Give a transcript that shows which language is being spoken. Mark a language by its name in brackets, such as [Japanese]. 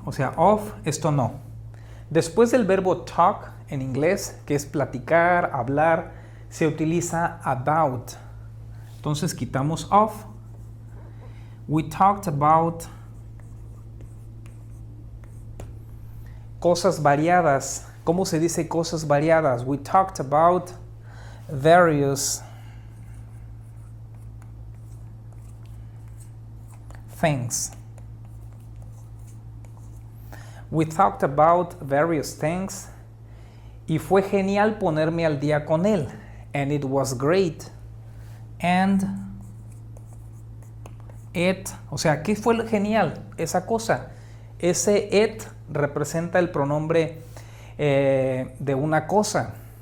[Spanish] O sea, of, esto no. Después del verbo talk en inglés, que es platicar, hablar, se utiliza about. Entonces quitamos of. [English] We talked about [Spanish] cosas variadas. ¿Cómo se dice cosas variadas? [English] We talked about various things. We talked about various things. [Spanish] Y fue genial ponerme al día con él. [English] And it was great. And it, [Spanish] o sea, ¿qué fue genial? Esa cosa. Ese it representa el pronombre de una cosa.